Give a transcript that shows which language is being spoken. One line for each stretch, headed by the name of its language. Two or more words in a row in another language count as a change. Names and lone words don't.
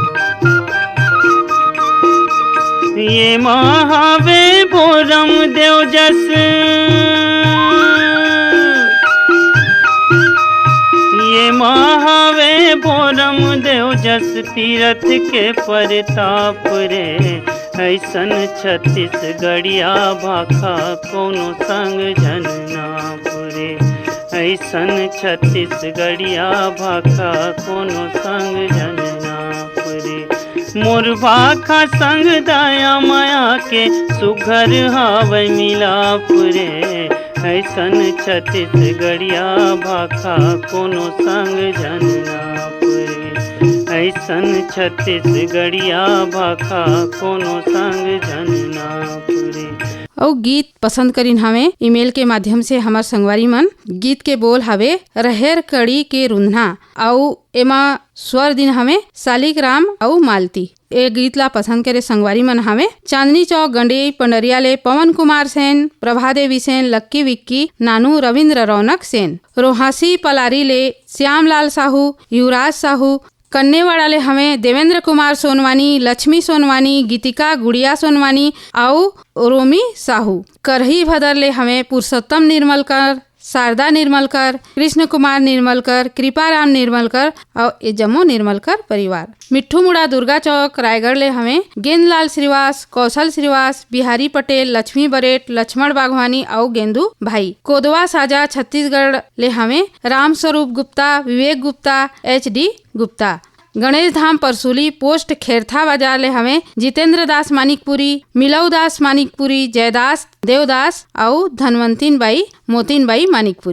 Chhattisgarhi: ये महावे बोरम देव जस। ये महावे बोरम देव जस तीरथ के परताप रे। ऐसन छत्तीसगढ़िया भाखा कोनो संग जन ना पुरे। ऐसन छत्तीसगढ़िया भाखा कोनो संग जन ना पुरे। मोर भाखा संग दया माया के सुघर हावे मिलाप रे। ऐसन छत्तीसगढ़िया भाखा कोनो संग जन ना पुरे। ऐसन छत्तीसगढ़िया भाखा कोनो संग जन ना पुरे। और गीत पसंद करीन हमें ईमेल के माध्यम से हमार संगवारी मन। गीत के बोल हवे रहेर कड़ी के रुन्हा और एमा स्वर दिन हमें सालिग्राम और मालती। ए गीत ला पसंद करे संगवारी मन हमें चांदनी चौक गंडे पंडरिया ले पवन कुमार सेन, प्रभा देवी सेन, लक्की विक्की, नानू रविंद्र रौनक सेन, रोहासी पलारी ले श्यामलाल साहू, युवराज साहू, कन्नेवाड़ा ले हमें देवेंद्र कुमार सोनवानी, लक्ष्मी सोनवानी, गीतिका गुड़िया सोनवानी और रोमी साहू। करही भदर ले हमें पुरुषोत्तम निर्मलकर, शारदा निर्मलकर, कृष्ण कुमार निर्मलकर, कृपाराम निर्मलकर और ये जम्मू निर्मलकर परिवार। मिट्ठू मुड़ा दुर्गा चौक रायगढ़ ले हमें गेंदलाल श्रीवास, कौशल श्रीवास, बिहारी पटेल, लक्ष्मी बरेट, लक्ष्मण बागवानी और गेंदू भाई। कोदवा साजा छत्तीसगढ़ ले हमें राम स्वरूप गुप्ता, विवेक गुप्ता, HD गुप्ता। गणेश धाम परसूली पोस्ट खेरथा बाजार ले हमें जितेंद्र दास मानिकपुरी, मिलऊ दास मानिकपुरी, जयदास देवदास और धनवंतीन बाई मोतीन बाई मानिकपुरी।